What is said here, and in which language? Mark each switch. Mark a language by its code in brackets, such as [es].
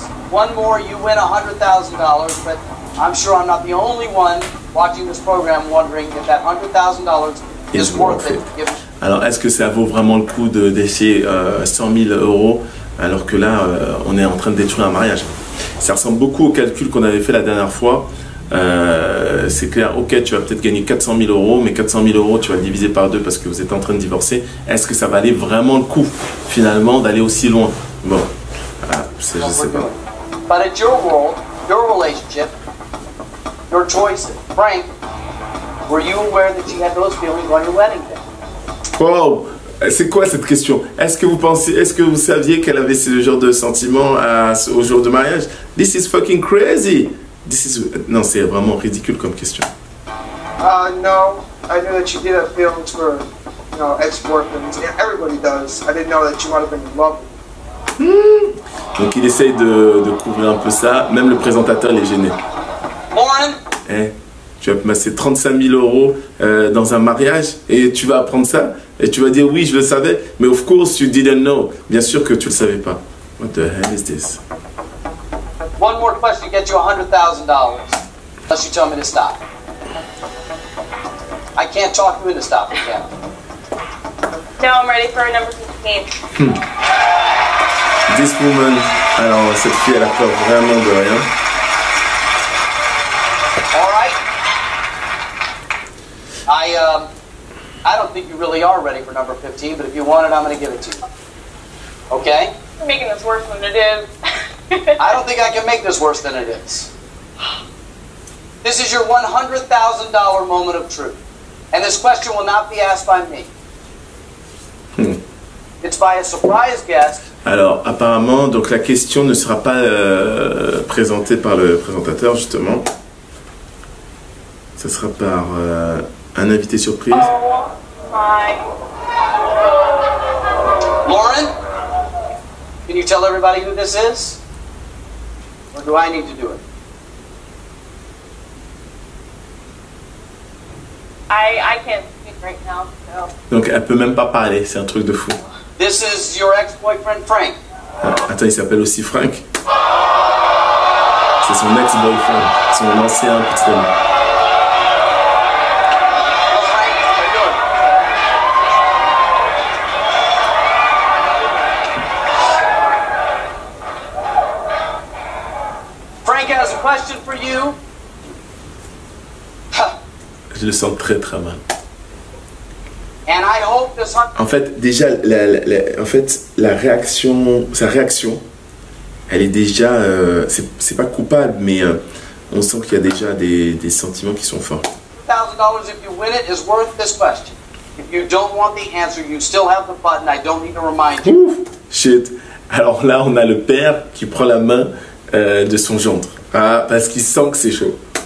[en] One more, you win $100,000, but I'm sure I'm not the only one watching this program wondering if that $100,000 is worth it. [fr] Alors, est-ce que ça vaut vraiment le coup d'essayer 100 000 euros alors que là, on est en train de détruire un mariage? Ça ressemble beaucoup au calcul qu'on avait fait la dernière fois. C'est clair, ok, tu vas peut-être gagner 400 000 euros, mais 400 000 euros, tu vas le diviser par 2 parce que vous êtes en train de divorcer. Est-ce que ça valait vraiment le coup, finalement, d'aller aussi loin? Bon, je sais pas. [en] But it's your world, your relationship, your choices. Frank, were you aware that you had those feelings on your wedding day? Wow! [fr] C'est quoi cette question? Est-ce que vous saviez qu'elle avait ce genre de sentiments au jour de mariage? [en] This is fucking crazy. [fr] Non, c'est vraiment ridicule comme question. [en] No. I knew that you did have feelings for, ex-boyfriends. Everybody does. I didn't know that you might have been in love. [fr] Donc il essaye de couvrir un peu ça. Même le présentateur, il est gêné. [en] Lauren? [fr] Tu vas passer 35 000 euros dans un mariage et tu vas apprendre ça et tu vas dire oui, je le savais, mais [en] of course you didn't know. [fr] Bien sûr que tu le savais pas. [en] What the hell is this? One more question to get you $100,000. Unless you tell me to stop. I can't talk you into stopping, can I? No, I'm ready for number 15. This woman, [fr] alors cette fille elle a peur vraiment de rien. [en] All right. I don't think you really are ready for number 15, but if you want it, I'm going to give it to you. Okay? You're making this worse than it is. I don't think I can make this worse than it is. This is your $100,000 moment of truth. And this question will not be asked by me. It's by a surprise guest. [fr] Alors, apparemment, donc la question ne sera pas présentée par le présentateur, justement. Ça sera par un invité surprise. [en] Oh my. Lauren, can you tell everybody who this is? Or do I need to do it? I can't speak right now, so. [fr] Donc elle peut même pas parler, c'est un truc de fou. [en] This is your ex-boyfriend, Frank. [fr] Ah, attends, il s'appelle aussi Frank. C'est son ex-boyfriend, son ancien petit ami. [en] Hello, Frank. How you doing? Frank has a question for you. [fr] Je le sens très très mal. [en] And I hope this [fr] En fait, déjà, sa réaction, elle est déjà, c'est pas coupable, mais on sent qu'il y a déjà des sentiments qui sont forts. [en] $1,000 if you win it is worth this question. If you don't want the answer, you still have the button. I don't need to remind you. [fr] Ouf, shit. Alors là, on a le père qui prend la main de son gendre. Ah, parce qu'il sent que c'est chaud.